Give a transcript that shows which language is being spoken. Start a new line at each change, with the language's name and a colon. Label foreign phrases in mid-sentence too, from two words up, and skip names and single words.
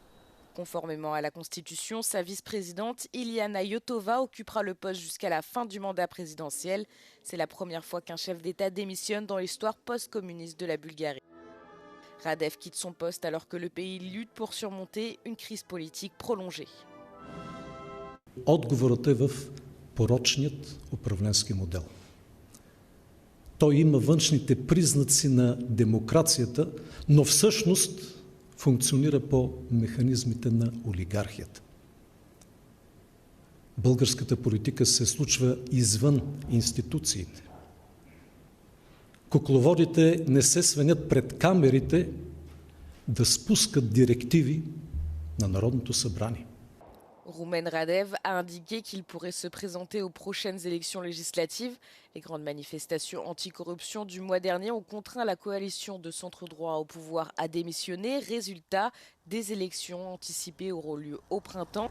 French: Conformément à la Constitution, sa vice-présidente Iliana Iotova occupera le poste jusqu'à la fin du mandat présidentiel. C'est la première fois qu'un chef d'État démissionne dans l'histoire post-communiste de la Bulgarie. Radev quitte son poste alors que le pays lutte pour surmonter une crise politique prolongée.
Bulgarian: Отговорът е в порочният управленски модел. Той има външните признаци на демокрацията, но всъщност функционира по механизмите на олигархията. Българската политика се случва извън институциите. Кукловодите не се свенят пред камерите да спускат директиви на Народното събрание.
French: Rumen Radev a indiqué qu'il pourrait se présenter aux prochaines élections législatives. Les grandes manifestations anticorruption du mois dernier ont contraint la coalition de centre-droit au pouvoir à démissionner. Résultat, des élections anticipées auront lieu au printemps.